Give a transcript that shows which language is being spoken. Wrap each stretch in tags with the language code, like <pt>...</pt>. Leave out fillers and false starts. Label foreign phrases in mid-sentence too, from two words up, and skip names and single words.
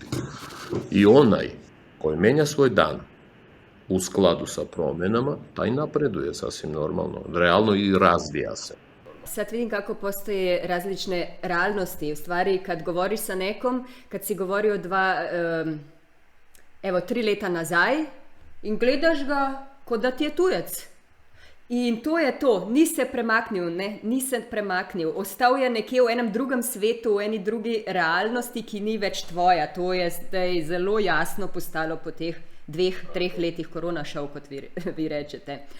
<sr>I onaj koji menja svoj dan u skladu sa promjenama, taj napreduje sasvim normalno, realno i razvija se. Sad vidim kako postoje različne realnosti. U stvari, kad govoriš sa nekom, kad si govorio</sr> <sl>3 leta nazaj in gledaš ga, kot da ti je tujec. In to je to, ni se premaknil, ostal je nekje v enem drugem svetu, v eni drugi realnosti, ki ni več tvoja. To je zdaj zelo jasno postalo po teh 2-3 letih korona šov, kot vi rečete.</sl>